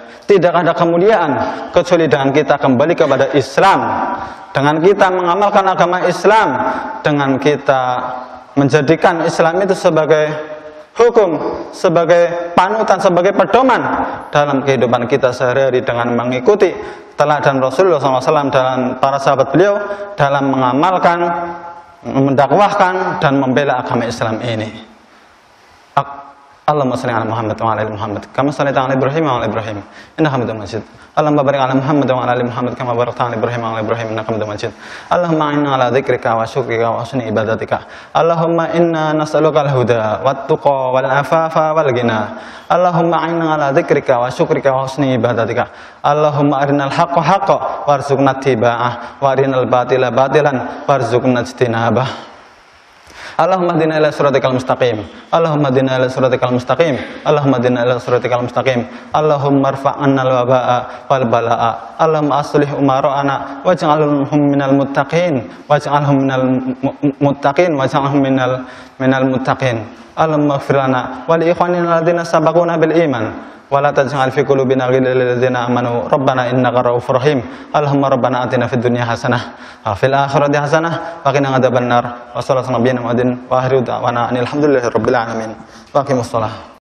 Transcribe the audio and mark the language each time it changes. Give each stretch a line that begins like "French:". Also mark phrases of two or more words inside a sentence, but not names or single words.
Indonesian: Tidak ada kemuliaan kecuali dengan kita kembali kepada Islam, dengan kita mengamalkan agama Islam, dengan kita menjadikan Islam itu sebagai hukum, sebagai panutan, sebagai pedoman dalam kehidupan kita sehari-hari, dengan mengikuti teladan Rasulullah SAW dan para sahabat beliau dalam mengamalkan, mendakwahkan dan membela agama Islam ini.
Arabic: اللهم صل على محمد وعلى آل محمد كما صليت على إبراهيم وعلى إبراهيم إنك حميد مجيد. اللهم بارك على محمد وعلى آل محمد كما باركت على إبراهيم وعلى إبراهيم إنك حميد مجيد. اللهم إنا على ذكرك وشكرك وحسن عبادتك. اللهم إنا نسألك الهدى والتقى والعفاف والغنى. اللهم إنا على ذكرك وشكرك وحسن عبادتك. اللهم أرنا الحق حقا وارزقنا اتباعه وأرنا الباطل باطلا وارزقنا اجتنابه. اللهم اهدنا إلى صراطك المستقيم اللهم اهدنا إلى صراطك المستقيم. اللهم اهدنا إلى صراطك المستقيم اللهم ارفع عنا الوباء والبلاء. اللهم أصلح أمراءنا واجعلهم من المتقين واجعلهم من المتقين واجعلهم من المتقين. اللهم اغفر لنا ولإخواننا الذين سبقونا بالإيمان ولا تجعل في قلوبنا غلا للذين آمنوا ربنا إنك رؤوف رحيم. اللهم ربنا آتنا في الدنيا حسنة وفي الآخرة حسنة وقنا عذاب النار. وصلى الله عليه وسلم وآخر دعوانا الحمد لله رب العالمين. وأقيموا الصلاة.